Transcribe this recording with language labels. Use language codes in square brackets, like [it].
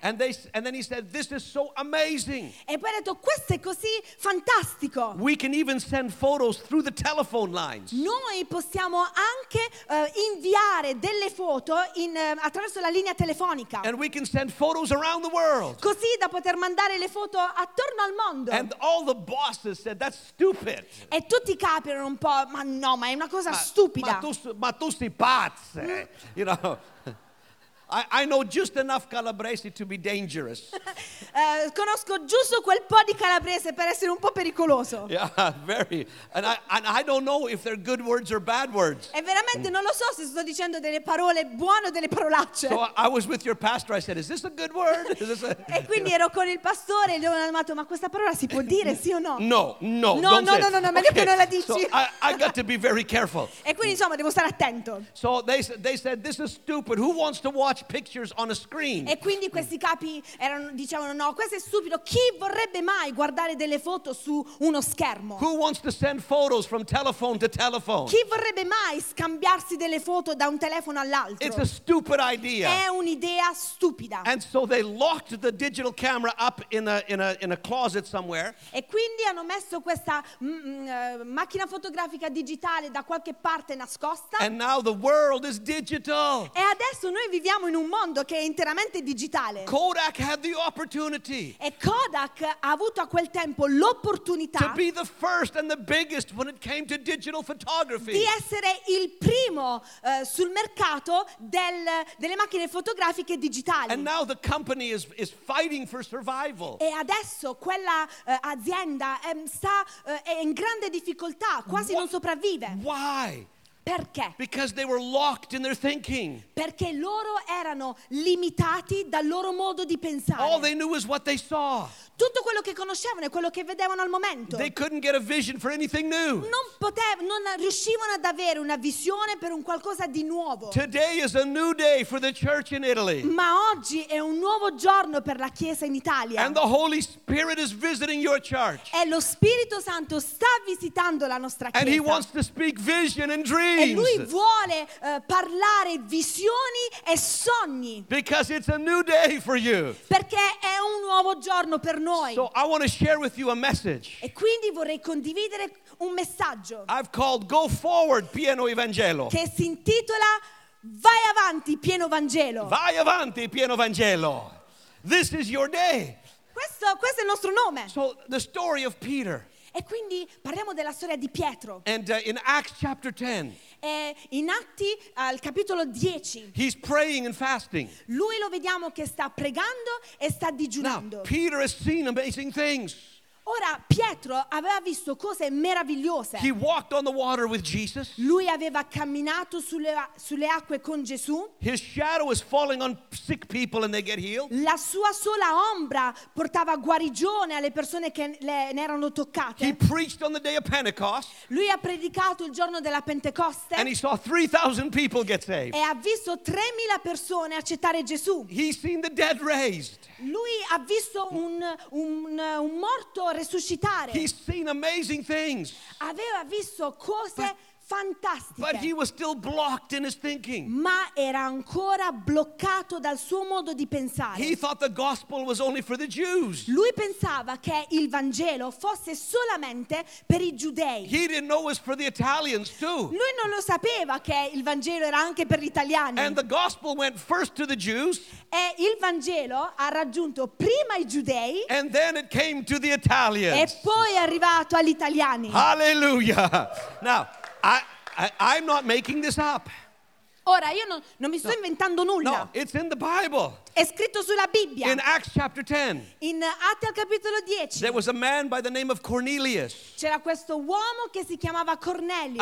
[en] And then he said, "This is so amazing." [it] E poi ha detto, "Questo è così fantastico." [en] We can even send photos through the telephone lines. [it] Noi possiamo anche inviare delle foto attraverso la linea telefonica. [en] And we can send photos around the world. [it] Così da poter mandare le foto attorno al mondo. [en] And all the bosses said, "That's stupid." [it] E tutti i capi erano un po', ma no, ma è una cosa stupida. Ma tu sei pazzo. [en] You know, I know just enough calabrese to be dangerous. [it] Conosco giusto quel po' di calabrese per essere un po' pericoloso. [en] Yeah, very. And I don't know if they're good words or bad words. [it] E veramente non lo so se sto dicendo delle parole buone o delle parolacce. [en] So I was with your pastor. I said, "Is this a good word?" [it] E quindi ero con il pastore e gli ho domandato, ma questa parola si può dire sì o no? No, meglio che non la dici. [en] I got to be very careful. [it] E quindi insomma devo stare attento. [en] So they said, "This is stupid. Who wants to watch pictures on a screen?" [it] E quindi questi capi dicevano, no, questo è stupido, chi vorrebbe mai guardare delle foto su uno schermo? [en] Who wants to send photos from telephone to telephone? [it] Chi vorrebbe mai scambiarsi delle foto da un telefono all'altro? [en] It's a stupid idea. [it] È un'idea stupida. [en] And so they locked the digital camera up in a closet somewhere. [it] E quindi hanno messo questa macchina fotografica digitale da qualche parte nascosta. [en] And now the world is digital. [it] E adesso noi viviamo in un mondo che è interamente digitale. [en] Kodak had the opportunity. [it] E Kodak ha avuto a quel tempo l'opportunità [en] to be the first and the biggest when it came to digital photography. [it] Di essere il primo sul mercato delle macchine fotografiche digitali. [en] And now the company is fighting for survival. [it] E adesso quella azienda è in grande difficoltà, quasi non sopravvive. [en] Why? [it] Perché? [en] Because they were locked in their thinking. [it] Perché loro erano limitati dal loro modo di pensare. [en] All they knew was what they saw. [it] Tutto quello che conoscevano è quello che vedevano al momento. [en] They couldn't get a vision for anything new. [it] Non riuscivano ad avere una visione per un qualcosa di nuovo. [en] Today is a new day for the church in Italy. [it] Ma oggi è un nuovo giorno per la Chiesa in Italia. [en] And the Holy Spirit is visiting your church. [it] E lo Spirito Santo sta visitando la nostra Chiesa. [en] And he wants to speak vision and dream. [it] E lui vuole parlare visioni e sogni. [en] Because it's a new day for you. [it] Perché è un nuovo giorno per noi. [en] So I want to share with you a message. [it] E quindi vorrei condividere un messaggio. [en] I've called Go Forward, Pieno Evangelo. [it] Che si intitola Vai avanti, pieno Vangelo. Vai avanti, pieno Vangelo. [en] This is your day. [it] Questo è il nostro nome. [en] So the story of Peter. [it] E quindi parliamo della storia di Pietro. [en] And in Acts chapter 10. [it] E in Atti al capitolo 10. [en] He's praying and fasting. [it] Lui lo vediamo che sta pregando e sta digiunando. [en] Now, Peter has seen amazing things. [it] Ora Pietro aveva visto cose meravigliose. [en] He walked on the water with Jesus. [it] Lui aveva camminato sulle acque con Gesù. [en] His shadow was falling on sick people and they get healed. [it] La sua sola ombra portava guarigione alle persone che ne erano toccate. [en] He preached on the day of Pentecost. [it] Lui ha predicato il giorno della Pentecoste. [en] And he saw 3,000 people get saved. [it] E ha visto 3,000 persone accettare Gesù. [en] He's seen the dead raised. [it] Lui ha visto un morto resuscitare. [en] He's seen amazing things. [it] Aveva visto cose fantastiche. [en] But he was still blocked in his thinking. [it] Ma era ancora bloccato dal suo modo di pensare. [en] He thought the gospel was only for the Jews. [it] Lui pensava che il Vangelo fosse solamente per i giudei. [en] He didn't know it was for the Italians too. [it] Lui non lo sapeva che il Vangelo era anche per gli italiani. [en] And the gospel went first to the Jews. [it] E il Vangelo ha raggiunto prima i giudei. [en] And then it came to the Italians. [it] E poi è arrivato agli italiani. [en] Hallelujah. Now, I'm not making this up. [it] Ora io non mi sto inventando nulla. [en] No, it's in the Bible. [it] È scritto sulla Bibbia. [en] In Acts chapter 10. [it] In Atti al capitolo 10. [en] There was a man by the name of Cornelius. [it] C'era questo uomo che si chiamava Cornelio.